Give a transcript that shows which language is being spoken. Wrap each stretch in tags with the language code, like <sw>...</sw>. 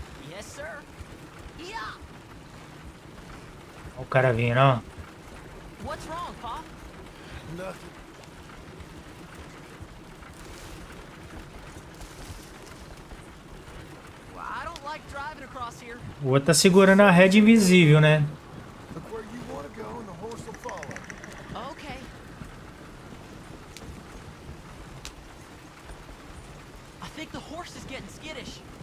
<en>Yes, sir. Yeah!</en> <pt>Olha o cara vindo, ó.</pt> <en>What's wrong, Pa? Nothing. Well, I don't like driving across here.</en> <pt>O outro tá segurando a rede invisível, né?</pt> <en>Look where you want to go and the horse will follow. Okay. I think the horse is getting skittish.</en>